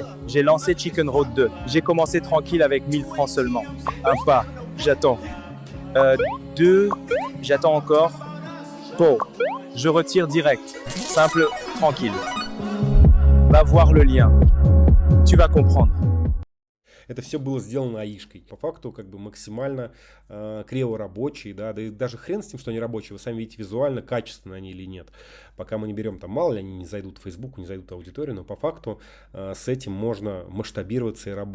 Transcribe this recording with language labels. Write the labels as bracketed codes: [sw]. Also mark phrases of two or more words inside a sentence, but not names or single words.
[fr] J'ai lancé Chicken Road 2. J'ai commencé tranquille avec 1000 francs seulement. Un pas, j'attends. 2, j'attends encore. Bon, je retire direct. Simple, tranquille. Va voir le lien. Tu vas comprendre. [ru] Это все было сделано АИшкой. По факту, как бы максимально криво рабочие, да и даже хрен с тем, что они рабочие. Вы сами видите визуально, качественно они или нет. Пока мы не берем, там, мало ли они не зайдут в Facebook, не зайдут в аудиторию, но по факту с этим можно масштабироваться и работать.